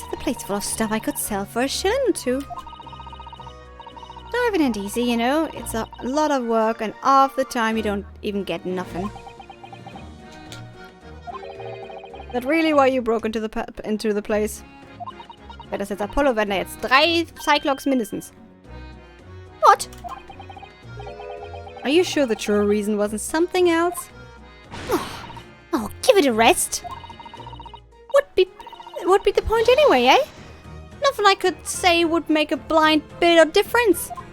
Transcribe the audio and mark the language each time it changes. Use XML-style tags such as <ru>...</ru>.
<en>The plate's full of stuff I could sell for a shilling or two. Diving ain't easy, you know. It's a lot of work and half the time you don't even get nothing. That really why you broke into the place?</en> <de>Wäre das jetzt Apollo, wären da jetzt 3 Cyclops mindestens.</de> <en>What? Are you sure the true reason wasn't something else? Oh, give it a rest. What'd be the point anyway, eh? Nothing I could say would make a blind bit of difference.</en>